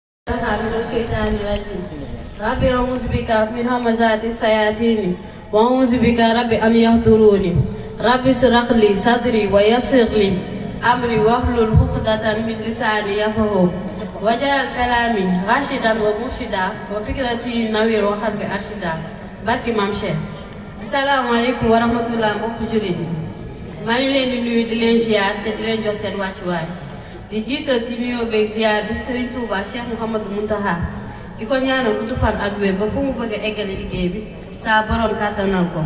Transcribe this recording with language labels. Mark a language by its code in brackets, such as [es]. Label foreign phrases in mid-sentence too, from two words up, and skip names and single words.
[ar] من الشيطان الرجيم ربي أعوذ بك من همزات الشياطين وأعوذ بك ربي أن يحضروني ربي اشرح لي صدري ويسر لي أمري واحلل عقدة من لساني يفقهوا واجعل كلامي راشدا ومرشدا وفكرتي نوير وقلبي أرشدا barki Maam Cheikh. السلام عليكم ورحمة الله [wo] mbokku jullit yi maa ngi leen di nuyu di leen ziar te di leen jox seen wàccuwaay di jiital si nuyoo beeg ziar bi Serigne Touba Cheikh Mouhamadou Mountakha di ko ñaanal gudd fan ak wér ba fu mu bëgg a eggale liggéey bi saa borom kàttanal ko.